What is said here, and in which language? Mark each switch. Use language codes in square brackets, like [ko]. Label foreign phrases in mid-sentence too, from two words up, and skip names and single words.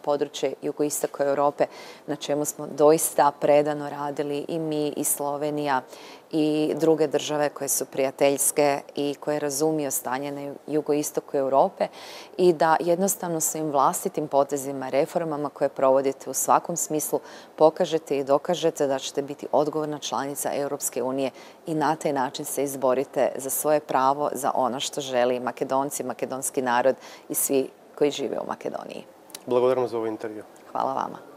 [hr] područje jugoistoka Europe, na čemu smo doista predano radili i mi i Slovenija i druge države koje su prijateljske i koje razumiju stanje na jugoistoku Europe i da jednostavno svojim vlastitim potezima, reformama koje provodite u svakom smislu pokažete i dokažete da ćete biti odgovorna članica Europske unije i na taj način se izborite za svoje pravo, za ono što želi Makedonci, makedonski narod i svi koji žive u Makedoniji. [mk] Благодарам за овој интервју. [hr] Hvala vama.